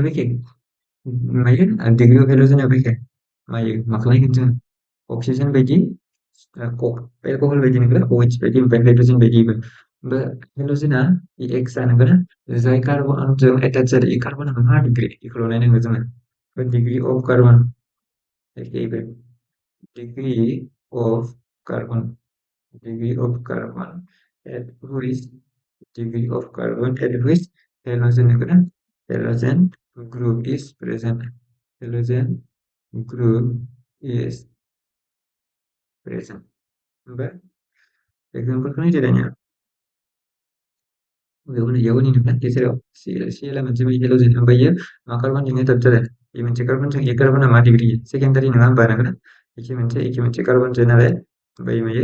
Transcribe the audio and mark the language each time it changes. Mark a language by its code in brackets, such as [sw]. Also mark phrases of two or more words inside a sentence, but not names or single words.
[brx] बेखे मायो [en] degree of halogen [brx] बेखे मायो माखौ नायगोन जों अक्सिजेन बायदि एल्कहल बायदि नंगौना OH बायदि ओमफ्राय हाइड्रजेन बायदिबो ओमफ्राय हेलोजेना एक्स आ नंगौना जाय [en] carbon attach [brx] जादों इ कार्बना मा डिग्री बेखौल' नायनांगौ जोङो [en] degree of carbon [brx] एखेबो [en] degree of carbon degree of carbon at which degree of carbon at which halogen halogen group is present halogen group is present [brx] halogen group is present ओमफ्राय एग्जाम्पलखौ नायदो दानिया बेयाव होनोब्ला गेजेराव [en] C element [brx] जों हेलोजेन ओमफ्राय मा [en] carbon attach [brx] जादों इ मोनसे कार्बनजों इ कार्बना मा डिग्री सेकेन्डारि नङा होमबा नंगौना एखे मोनसे कार्बनजों नालाय ओमफ्राय मायो